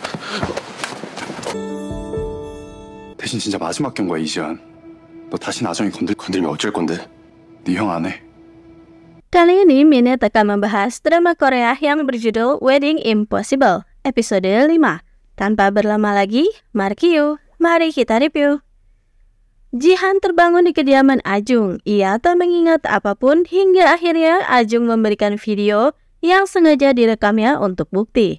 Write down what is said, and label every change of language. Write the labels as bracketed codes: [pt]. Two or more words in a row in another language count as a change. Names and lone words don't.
[ko] 대신 진짜 마지막 경고야, 이지한. 너 다시 나정이 건들면 어쩔 건데? 네 형 안 해. [id] Kali ini Minute akan membahas drama Korea yang berjudul Wedding Impossible, episode 5. Tanpa berlama lagi, mari kita review. Jihan terbangun di kediaman Ajung. Ia tak mengingat apapun hingga akhirnya Ajung memberikan video yang sengaja direkamnya untuk bukti.